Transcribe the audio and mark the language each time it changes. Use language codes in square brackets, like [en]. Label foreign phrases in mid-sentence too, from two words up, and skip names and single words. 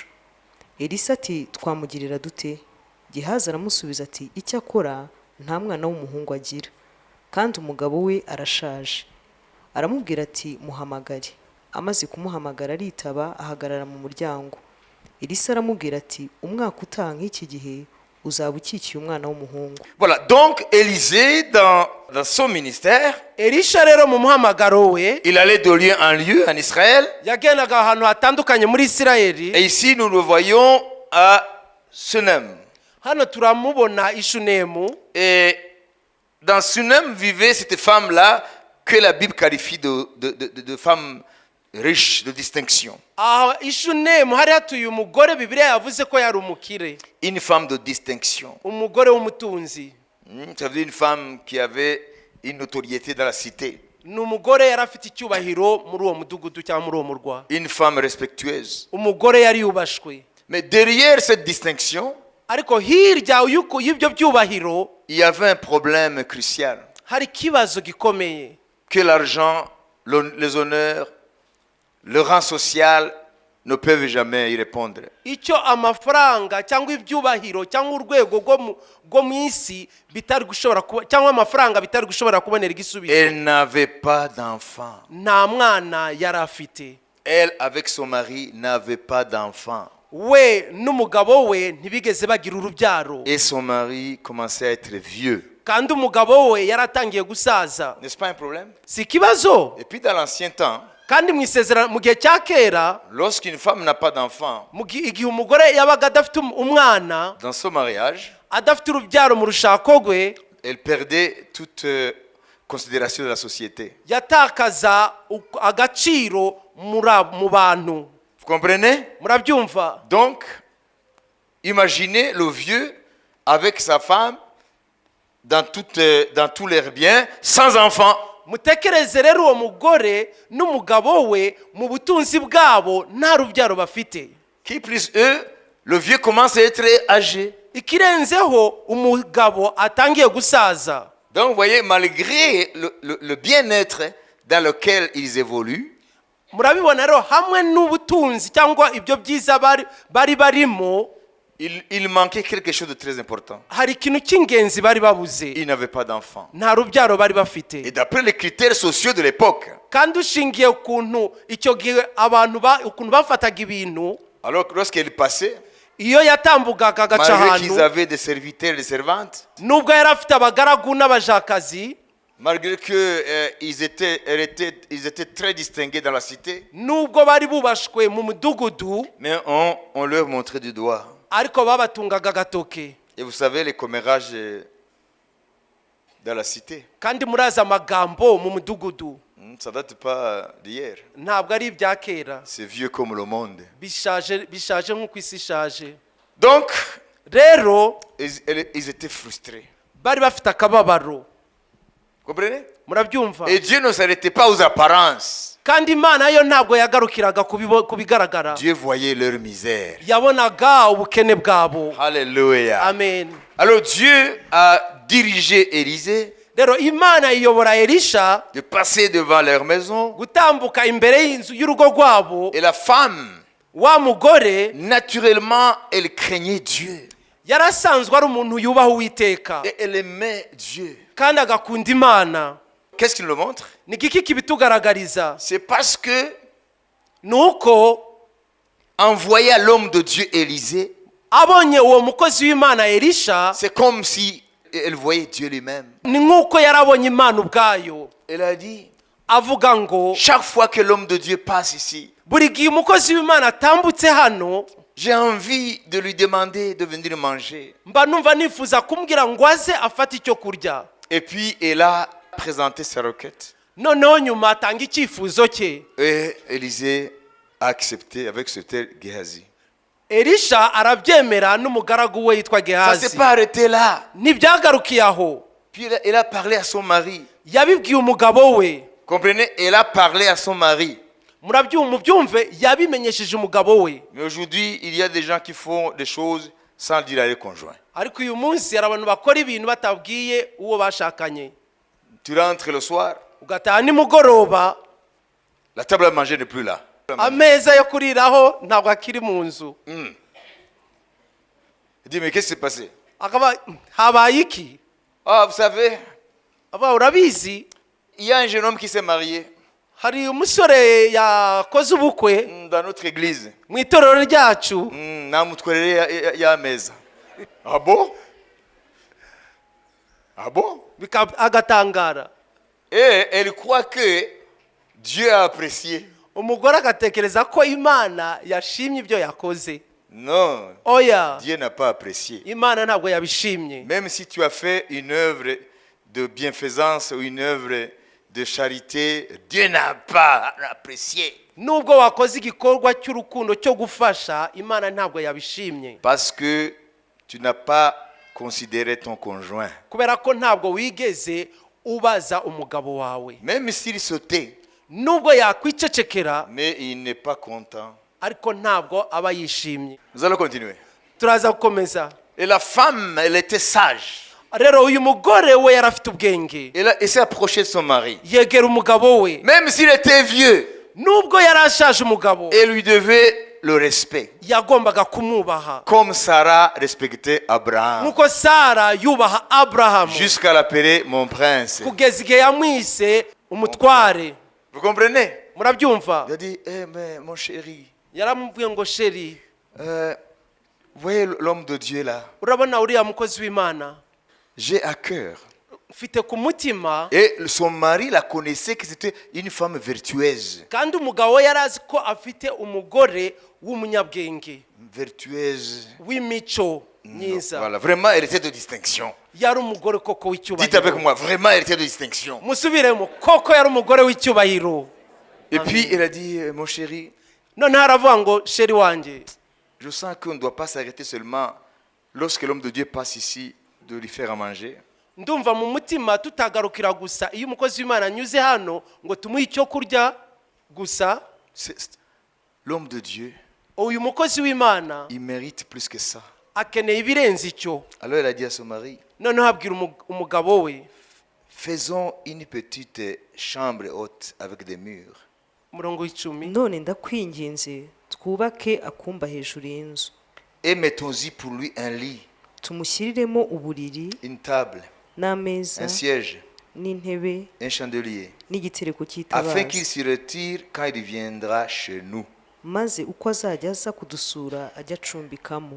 [rw] elisa ati twamugirira dute? Gehazi aramusubiza ati icyakora nta mwana w'umuhungu agira, kandi umugabo we arashaje. aramubwira ati muhamagare. amaze kumuhamagara aritaba, ahagarara mu muryango. elisa aramubwira ati umwaka utaha nk'iki gihe uzaba ukikiye umwana w'umuhungu. [fr] Voilà, donc Élisée, dans son ministère, [rw] elisha rero mu muhamagaro we [fr] il allait de lieu en lieu en Israël. [rw] yagendaga ahantu hatandukanye muri Isirayeli. [fr] Et ici, nous le voyons à Sunem. [rw] hano turamubona i Shunemu. [fr] Et dans Sunem vivait cette femme-là que la Bible qualifie de femme riche, de distinction. [rw] aho i Shunemu hari hatuye umugore bibiliya yavuze ko yari umukire, [fr] Une femme de distinction. [rw] umugore w'umutunzi. [fr] Ça veut dire une femme qui avait une notoriété dans la cité. [rw] ni umugore yari afite icyubahiro muri uwo mudugudu cyangwa muri uwo murwa, [fr] Une femme respectueuse. [rw] umugore yari yubashwe. [fr] Mais derrière cette distinction, [rw] ariko hirya y'ibyo byubahiro [fr] il y avait un problème crucial. [rw] hari ikibazo gikomeye. [fr] Que l'argent, les honneurs, le rang social ne peuvent jamais y répondre. [rw] icyo amafaranga cyangwa ibyubahiro cyangwa urwego rwo mu isi bitari gushobora kuba cyangwa amafaranga bitari gushobora kubonera igisubizo. [fr] Elle n'avait pas d'enfant. [rw] nta mwana yari afite. [fr] Elle, avec son mari, n'avait pas d'enfant. [rw] we n'umugabo we ntibigeze bagira urubyaro. [fr] Et son mari commençait à être vieux. [rw] kandi umugabo we yaratangiye gusaza. [fr] N'est-ce pas un problème? [rw] si ikibazo. [fr] Et puis dans l'ancien temps, [rw] kandi mu isezerano mu gihe cya kera, [fr] lorsqu'une femme n'a pas d'enfant, [rw] igihe umugore yabaga adafite umwana, [fr] dans son mariage, [rw] adafite urubyaro mu rushako rwe, [fr] elle perdait toute considération de la société. [rw] yatakaza agaciro mu bantu. [fr] Vous comprenez? [rw] murabyumva? [fr] Donc, imaginez le vieux avec sa femme dans tous leurs biens, sans enfant. [rw] mutekereze rero uwo mugore n'umugabo we mu butunzi bwabo nta rubyaro bafite. [fr] Qui plus eux, le vieux commence à être âgé. [rw] ikirenzeho umugabo atangiye gusaza. [fr] Donc, vous voyez, malgré le bien-être dans lequel ils évoluent, [rw] murabibona rero hamwe n'ubutunzi cyangwa ibyo byiza bari barimo, [fr] il manquait quelque chose de très important. [rw] hari ikintu cy'ingenzi bari babuze. [fr] Ils n'avaient pas d'enfants. [rw] nta rubyaro bari bafite. [fr] Et d'après les critères sociaux de l'époque, [rw] kandi ushingiye ukuntu icyo gihe abantu ukuntu bafataga ibintu, [fr] alors lorsqu'ils passaient, [rw] iyo yatambukaga agaca [fr] malgré qu'ils [rw] ahantu, [fr] avaient des serviteurs et des servantes, [rw] nubwo yari afite abagaragu n'abajakazi, [fr] malgré qu'ils étaient très distingués dans la cité, [rw] nubwo bari bubashwe mu mudugudu, [fr] mais on leur montrait du doigt. [rw] ariko babatungaga agatoke. [fr] Et vous savez, les commérages dans la cité, [rw] kandi murazi amagambo mu mudugudu [fr] ça ne date pas d'hier. [rw] ntabwo ari ibya kera, [fr] C'est vieux comme le monde. [rw] bishaje nk'uko isi ishaje. [fr] Donc, [rw] rero [fr] ils étaient frustrés. [rw] bari bafite akababaro. [fr] Vous comprenez? [rw] murabyumva? [fr] Et Dieu ne s'arrêtait pas aux apparences. [rw] kandi imana yo ntabwo yagarukiraga ku bigaragara. [fr] Dieu voyait leur misère. [rw] yabonaga ubukene bwabo. [fr] Alléluia. [rw] amen. [fr] Alors Dieu a dirigé Élisée [rw] rero imana iyobora elisha [fr] de passer devant leur maison. [rw] gutambuka imbere y'inzu y'urugo rwabo. [fr] Et la femme, [rw] wa mugore [fr] naturellement, elle craignait Dieu. [rw] yari asanzwe ari umuntu yubaha uwiteka [fr] Et elle aimait Dieu. [rw] kandi agakunda imana. [fr] Qu'est-ce qu'il nous montre? [rw] ni iki kibitugaragariza? [fr] C'est parce que, [rw] ni uko [fr] en voyant l'homme de Dieu Élisée, [rw] abonye uwo mukozi w'imana elisha, [fr] c'est comme si elle voyait Dieu lui-même. [rw] ni nk'uko yari abonye imana ubwayo. [fr] Elle a dit, [rw] avuga ngo [fr] chaque fois que l'homme de Dieu passe ici, [rw] buri gihe umukozi w'imana atambutse hano, [fr] j'ai envie de lui demander de venir manger. [rw] mba numva nifuza kumbwira ngo aze afate icyo kurya. [fr] Et puis, elle a présenté sa requête. [rw] noneho nyuma atanga icyifuzo cye. [fr] Et Élisée a accepté avec ce tel Géhazi. [rw] elisha arabyemera n'umugaragu we yitwa [fr] Ça ne [rw] gehazi. [fr] s'est pas arrêté là. [rw] ntibyagarukiye aho. [fr] Puis elle a parlé à son mari. [rw] yabibwiye umugabo we. [fr] Comprenez? Elle a parlé à son mari. [rw] mubyumve yabimenyesheje umugabo we. [fr] Mais aujourd'hui, il y a des gens qui font des choses sans dire à leur conjoint. [rw] ariko uyu munsi hari abantu bakora ibintu batabwiye uwo bashakanye. [fr] Tu rentres le soir, [rw] ugataha nimugoroba, [fr] la table à manger n'est plus là. [rw] ameza yo kuriraho ntabwo akiri mu nzu. [fr] Il dit, mais qu'est-ce qui s'est passé? [rw] akaba habaye iki? [fr] Ah, vous savez, [rw] aba urabizi, [fr] il y a un jeune homme qui s'est marié [rw] hari umusore yakoze ubukwe [fr] dans notre église. [rw] mu itorero ryacu. Namutwerere y'ameza. [fr] Ah bon? Ah bon? [rw] agatangara. [fr] Et elle croit que Dieu a apprécié. [rw] umugore agatekereza ko imana yashimye ibyo yakoze. [fr] Non, [rw] oya, [fr] Dieu n'a pas apprécié. [rw] imana ntabwo yabishimye. [fr] Même si tu as fait une œuvre de bienfaisance ou une œuvre de charité, Dieu n'a pas apprécié. [rw] nubwo wakoze igikorwa cy'urukundo cyo gufasha, imana ntabwo yabishimye. [fr] Parce que tu n'as pas considéré ton conjoint. [rw] kubera ko ntabwo wigeze ubaza umugabo wawe. [fr] Même s'il se tait, [rw] nubwo yakwicecekera, [fr] mais il n'est pas content. [rw] ariko ntabwo aba yishimye. [fr] Nous allons continuer. [rw] turaza gukomeza. [fr] Et la femme, elle était sage. [rw] rero uyu mugore we yari afite ubwenge. [fr] Elle s'est approchée de son mari. [rw] yegera umugabo we. [fr] Même s'il était vieux, [rw] nubwo yari ashaje umugabo, [fr] elle lui devait le respect. [rw] yagombaga kumwubaha [fr] Comme Sarah respectait Abraham. [rw] nk'uko sara yubaha aburahamu [fr] Jusqu'à l'appeler mon prince. [rw] kugeza igihe yamwise umutware. [fr] Vous comprenez? [rw] Murabyumva? [fr] Il a dit, eh mais mon chéri, [rw] yaramubwiye ngo sheri, [fr] vous voyez l'homme de Dieu là, [rw] urabona uriya mukozi w'imana [fr] j'ai à cœur. [rw] mfite ku mutima. [fr] Et son mari la connaissait que c'était une femme vertueuse. [rw] kandi umugabo we yari azi ko afite umugore w'umunyabwenge [fr] Vertueuse. [rw] w'imico myiza. [fr] Voilà, vraiment, elle était de distinction. [rw] yari umugore koko [fr] Dites avec [rw] w'icyubahiro. [fr] moi, vraiment, elle était de distinction. [rw] musubiremo, koko yari umugore w'icyubahiro. [fr] Et puis, elle a dit, mon chéri, [rw] noneho aravuga ngo sheri wanjye, [fr] je sens qu'on ne doit pas s'arrêter seulement lorsque l'homme de Dieu passe ici, de lui faire à manger. [rw] ndumva mu mutima tutagarukira gusa iyo umukozi w'imana anyuze hano ngo tumuhe icyo kurya gusa. [fr] L'homme de Dieu, [rw] uyu mukozi w'imana [fr] il mérite plus que ça. [rw] akeneye ibirenze icyo. [fr] Alors elle a dit à son mari, [rw] noneho abwira umugabo we, [fr] faisons une petite chambre haute avec des murs. [rw] umurongo w'icumi, none ndakwinginze twubake akumba hejuru y'inzu [fr] Et mettons-y pour lui un lit, [rw] tumushyiriremo uburiri [fr] une table, [rw] n'ameza [fr] un siège, [rw] n'intebe [fr] un chandelier, [rw] n'igitereko [fr] afin qu'il [rw] cy'itabaza [fr] s'y retire quand il viendra chez nous. [rw] maze uko azajya aza kudusura ajya acumbikamo.